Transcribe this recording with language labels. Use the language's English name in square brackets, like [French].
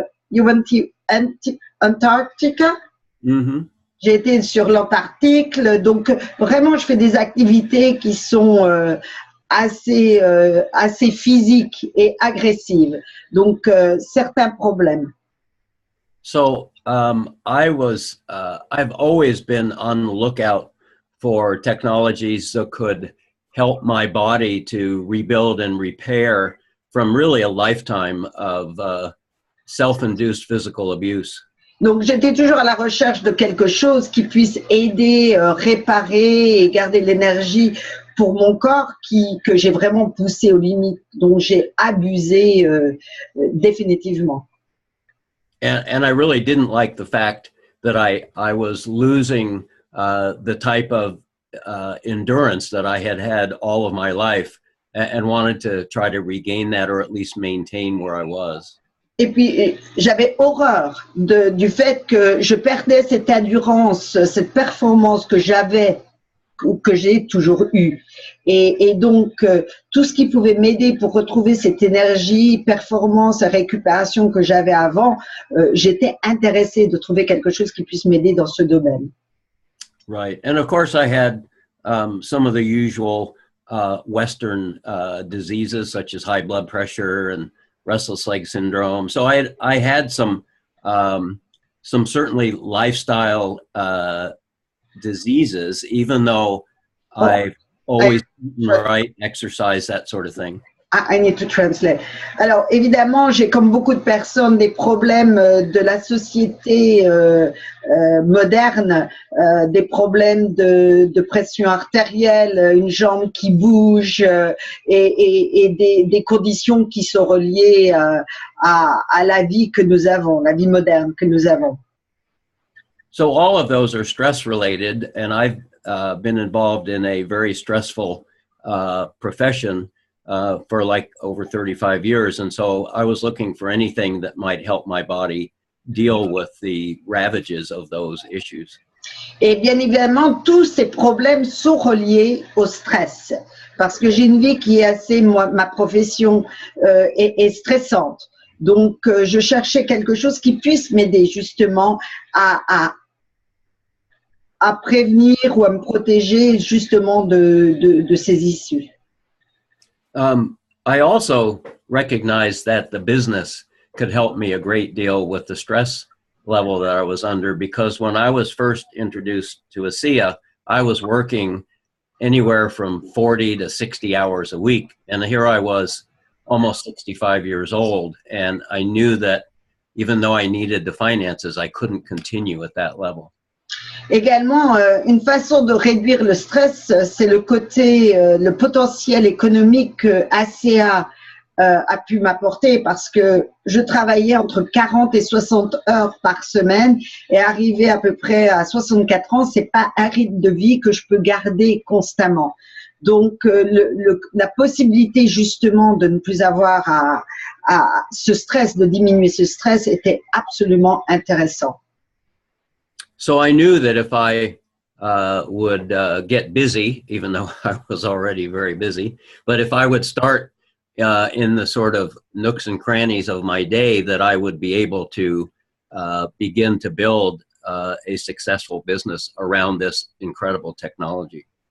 [English] You went to Antarctica? Mm-hmm. [French] J'ai été sur l'Antarctique, donc vraiment je fais des activités qui sont assez physiques et agressives. Donc certains problèmes. [English] So I've always been on the lookout for technologies that could help my body to rebuild and repair from really a lifetime of self-induced physical abuse. [French] Donc, j'étais toujours à la recherche de quelque chose qui puisse aider, réparer et garder l'énergie pour mon corps que j'ai vraiment poussé aux limites, dont j'ai abusé définitivement. [English] And I really didn't like the fact that I was losing the type of endurance that I had all of my life and wanted to try to regain that or at least maintain where I was. [French] Et puis, j'avais horreur du fait que je perdais cette endurance, cette performance que j'avais ou que j'ai toujours eue. Et donc, tout ce qui pouvait m'aider pour retrouver cette énergie, performance et récupération que j'avais avant, j'étais intéressée de trouver quelque chose qui puisse m'aider dans ce domaine. [English] Right. And of course, I had some of the usual Western diseases such as high blood pressure and restless leg syndrome. So I had some certainly lifestyle diseases, even though I've always eaten right, exercise, that sort of thing. I need to translate. [French] Alors, évidemment, j'ai comme beaucoup de personnes des problèmes de la société moderne, des problèmes de pression artérielle, une jambe qui bouge et des conditions qui sont reliées à la vie que nous avons, la vie moderne que nous avons. [English] So all of those are stress related, and I've been involved in a very stressful profession for like over 35 years. And so I was looking for anything that might help my body deal with the ravages of those issues. [French] Et bien évidemment, tous ces problèmes sont reliés au stress. Parce que j'ai une vie qui est assez, ma profession est stressante. Donc, je cherchais quelque chose qui puisse m'aider justement à prévenir ou à me protéger justement de ces issues. [English] I also recognized that the business could help me a great deal with the stress level that I was under, because when I was first introduced to ASEA, I was working anywhere from 40 to 60 hours a week. And here I was almost 65 years old. And I knew that even though I needed the finances, I couldn't continue at that level. [French] Également, une façon de réduire le stress, c'est le côté, le potentiel économique que ASEA a pu m'apporter, parce que je travaillais entre 40 et 60 heures par semaine et arrivé à peu près à 64 ans, c'est pas un rythme de vie que je peux garder constamment. Donc, la possibilité justement de ne plus avoir à ce stress, de diminuer ce stress était absolument intéressant. [English] So I knew that if I would get busy, even though I was already very busy, but if I would start in the sort of nooks and crannies of my day, that I would be able to begin to build a successful business around this incredible technology.